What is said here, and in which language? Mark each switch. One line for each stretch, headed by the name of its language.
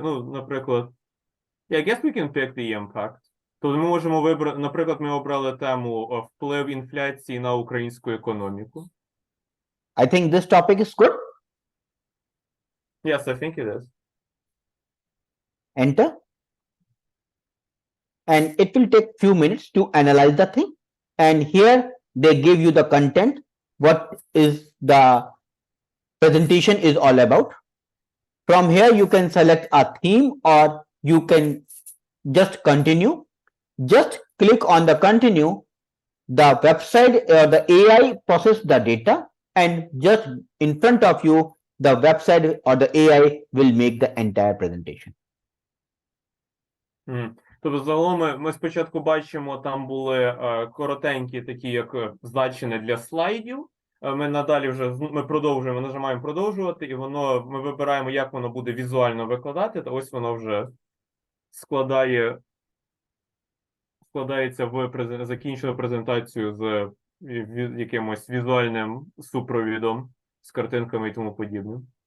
Ukrainian: Ну, наприклад,
English: I guess we can pick the impact.
Ukrainian: Тобто ми можемо вибрати, наприклад, ми обрали тему вплив інфляції на українську економіку.
English: I think this topic is good. Yes, I think it is. Enter. And it will take few minutes to analyze the thing. And here they give you the content, what is the presentation is all about. From here, you can select a theme or you can just continue. Just click on the continue. The website or the AI process the data, and just in front of you, the website or the AI will make the entire presentation.
Ukrainian: Тобто, загалом ми спочатку бачимо, там були коротенькі такі, як значення для слайдів. Ми надалі вже ми продовжуємо, нажимаємо продовжувати, і ми вибираємо, як воно буде візуально викладати, та ось воно вже складається в закінчену презентацію з якимось візуальним супровідом, з картинками і тому подібним.